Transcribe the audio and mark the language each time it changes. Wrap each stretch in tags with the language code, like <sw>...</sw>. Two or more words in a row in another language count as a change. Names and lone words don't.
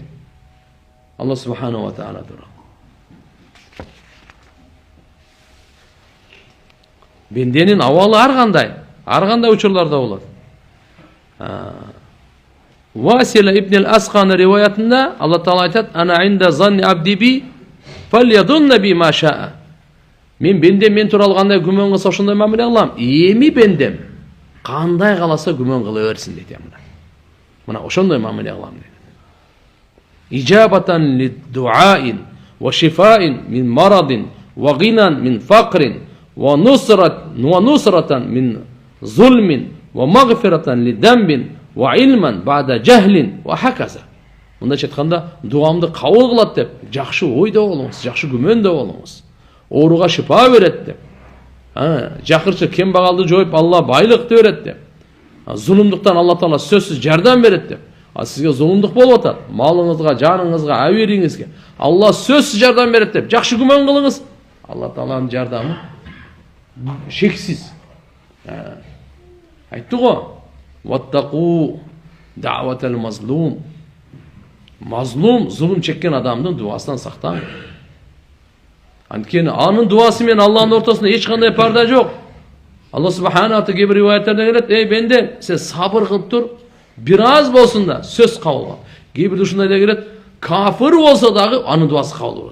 <ky>Алла</ky> <ar>سبحانه وتعالى</ar> <ky>турат. Бенденин абалы ар кандай учурларда болот. Васила ибн ал-Асқан риваятында Алла Таала айтат:</ky> <ar>"أنا عند ظن عبدي بي فليظن بي ما شاء."</ar> <ky>Мен бендем мен туралы кандай күмөн кылса ошондой мамиле кылам. Эми бендем кандай каласа күмөн кыла берсин дейт мына. Мына ошондой мамиле кылам дейт.</ky> <ar>إجابة للدعاء وشفاء من مرض وغنى من فقر ونصرة من ظلم ومغفرة للذنب وعلما بعد جهل وهكذا.</ar> <ky>Мындайча айтканда, дуамды кабыл кылат деп, жакшы ойдо болуңуз, жакшы күмөндө болуңуз. Ооруга шифа берет деп. Жакырчы кембагалды жоюп Алла байлыкты берет деп. Зулумдуктан Алла Таала сөзсүз жардам берет деп. Сизге зулумдук болуп атат, малыңызга, жаныңызга, абериңизге Алла сөзсүз жардам берет деп, жакшы күмөн кылыңыз. Алла Тааланын жардамы шексиз. Айтты го,</ky> <ar>واتقوا دعوة المظلوم.</ar> <ky>Mazlum,</ky> <tr>zulüm çeken</tr> <ky>adamдын дуасынан сактаң. Анткени анын дуасы менен Алланын ортосунда эч кандай парда жок. Алла</ky> <ar>سبحانه و</ar> <ky>кейбир риваяттарда келет: "Эй бенде, сен сабыр кылып тур, бир аз болсун да сөз кабыл кыл." Кейбир ушундай да келет: "Кафир болсо дагы анын дуасы кабыл болот.</ky>